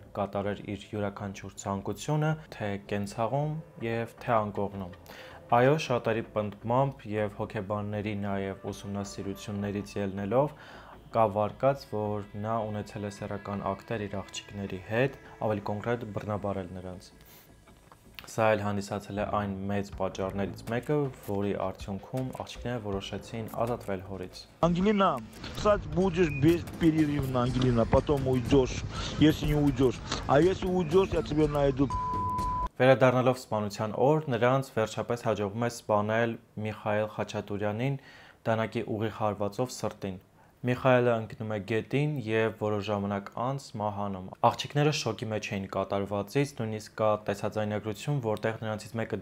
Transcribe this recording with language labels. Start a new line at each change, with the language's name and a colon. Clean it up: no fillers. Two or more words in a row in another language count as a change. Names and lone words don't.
Armenian: կատարեր իր յուրաքանչյուր ցանկությունը, թե կենցաղում եւ թե անկողնում։ Այո, շատերի պնդմամբ եւ հոգեբանների նաեւ ուսումնասիրություններից ելնելով կա վարկած, որ նա ունեցել է սեռական ակտեր իր աղջիկների հետ, ավելի կոնկրետ բռնաբարել նրանց։ Սա էլ հանդիսացել է այն մեծ պատճառներից մեկը, որի արդյունքում աղջիկները որոշեցին ազատվել հորից։
Russian: Ангелина, писать будешь бесперерывно, Ангелина, потом уйдешь, если не уйдешь. А если уйдешь, я тебя найду.
Armenian: Վերադառնալով սպանության օր, նրանց վերջապես հաջողվում է սպանել Միքայել Խաչատուրյանին դանակի ուղիղ հարվածով սրտին։ Միքայելը ընկնում է գետին եւ որոշ ժամանակ անց մահանում։ Աղջիկները շոկի մեջ էին կատարվածից, նույնիսկ կա տեսաձայնագրություն, որտեղ նրանցից մեկը